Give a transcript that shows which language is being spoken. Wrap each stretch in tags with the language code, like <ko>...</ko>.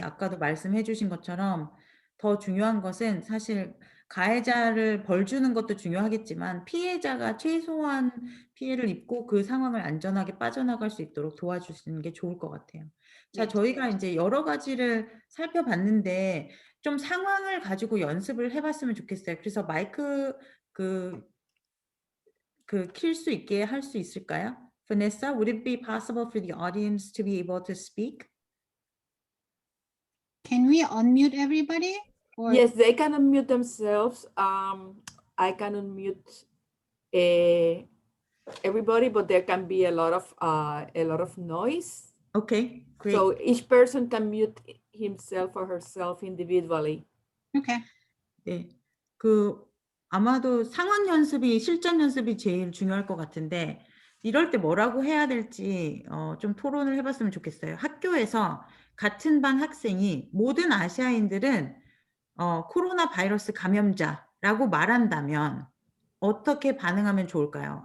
<ko>아까도 말씀해 주신 것처럼 더 중요한 것은 사실 가해자를 벌 주는 것도 중요하겠지만 피해자가 최소한 피해를 입고 그 상황을 안전하게 빠져나갈 수 있도록 도와주시는 게 좋을 것 같아요. 자, 네. 저희가 이제 여러 가지를 살펴봤는데 좀 상황을 가지고 연습을 해봤으면 좋겠어요. 그래서 마이크 킬 수 있게 할 수 있을까요?</ko> <en>Vanessa, would it be possible for the audience to be able to speak? Can we unmute everybody? Or Yes, they can unmute themselves. I can unmute everybody, but there can be a lot of noise. Okay, great. So each person can mute himself or herself individually. okay.</en> <ko>네, 아마도 상황 연습이 실전 연습이 제일 중요할 것 같은데 이럴 때 뭐라고 해야 될지 좀 토론을 해봤으면 좋겠어요. 학교에서 같은 반 학생이 모든 아시아인들은 코로나 바이러스 감염자라고 말한다면 어떻게 반응하면 좋을까요?</ko>